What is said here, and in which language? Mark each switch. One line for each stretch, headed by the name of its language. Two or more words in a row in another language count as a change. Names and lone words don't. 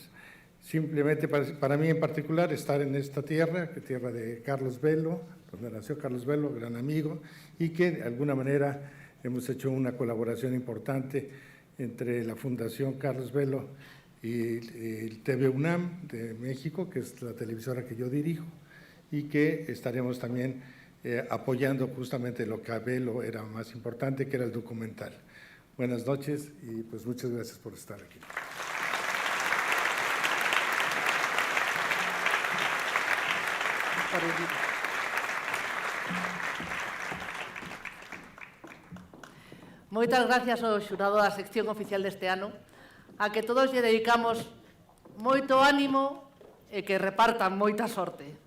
Spanish: Simplemente para mí en particular estar en esta tierra, que tierra de Carlos Velo, donde nació Carlos Velo, gran amigo, y que de alguna manera hemos hecho una colaboración importante entre la Fundación Carlos Velo y el TV UNAM de México, que es la televisora que yo dirijo, y que estaremos también apoyando justamente lo que a Velo era más importante, que era el documental. Buenas noches y pues muchas gracias por estar aquí.
Galician: Moitas gracias ao xurado da sección oficial deste ano, a que todos lle dedicamos moito ánimo e que repartan moita sorte.